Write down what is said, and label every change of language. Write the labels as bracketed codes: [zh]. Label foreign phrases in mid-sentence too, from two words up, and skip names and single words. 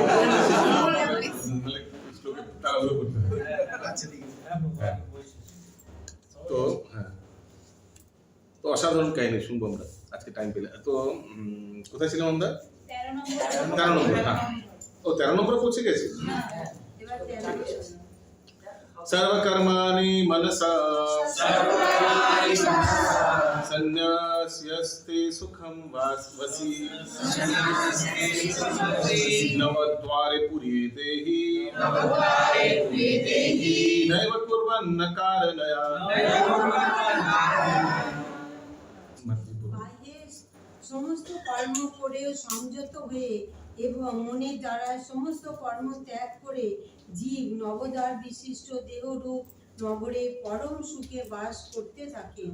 [bn] নাহলে শ্লোকে তাড়াহুড়ো করতে হবে। হ্যাঁ। তো হ্যাঁ, তো অসাধারণ কাহিনী শুনবো আমরা আজকে টাইম পেলে। তো কোথায় ছিলাম আমরা? 13 নম্বর। হ্যাঁ, ও 13 নম্বরে পৌঁছে গেছি। এবার 13 [sa] सर्वकर्माणि मनसा सन्न्यास्यस्ते सुखं वसि नवद्वारे पुरीते हि नैव कुर्वन्न कारणया। [bn] বাহ্যে সমস্ত কর্ম করেও সংযত হয়ে এবং মনের দ্বারা সমস্ত কর্ম ত্যাগ করে জীব নবদ্বার বিশিষ্ট দেহরূপ নগরে পরম সুখে বাস করতে থাকেন।